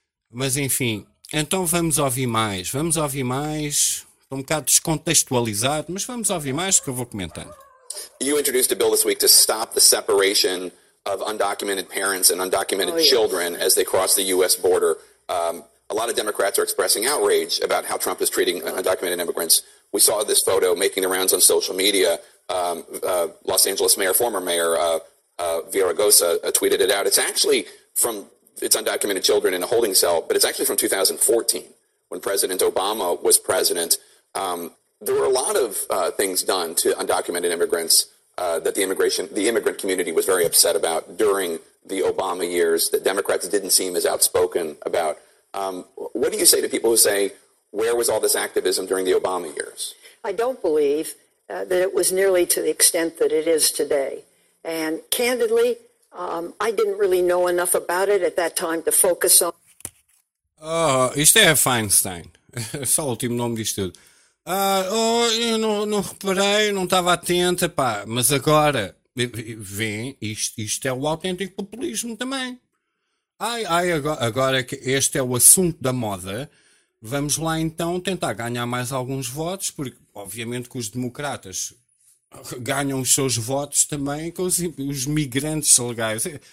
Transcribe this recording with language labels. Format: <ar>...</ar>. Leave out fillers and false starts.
<pt>Mas enfim, então vamos ouvir mais, estou um bocado descontextualizado, mas vamos ouvir mais que eu vou comentando.</pt> <en>You introduced a bill this week to stop the separation of undocumented parents and undocumented children as they cross the U.S. border. A lot of Democrats are expressing outrage about how Trump is treating undocumented immigrants. We saw this photo making the rounds on social media. Los Angeles mayor, former mayor Villaraigosa tweeted it out. It's undocumented children in a holding cell, but it's actually from 2014 when President Obama was president. There were a lot of things done to undocumented immigrants that the immigrant community was very upset about during the Obama years that Democrats didn't seem as outspoken about. What do you say to people who say, where was all this activism during the Obama years? I don't believe that it was nearly to the extent that it is today. And candidly, I didn't really know enough about it at that time to focus on.</en> <pt>Oh, isto é Feinstein. Só o último nome disto tudo. Ah, oh, eu não reparei, não estava atenta, pá. Mas agora, vem, isto é o autêntico populismo também. Ai, ai, agora que este é o assunto da moda, vamos lá então tentar ganhar mais alguns votos, porque obviamente que os democratas ganham os seus votos também com os migrantes legais.</pt>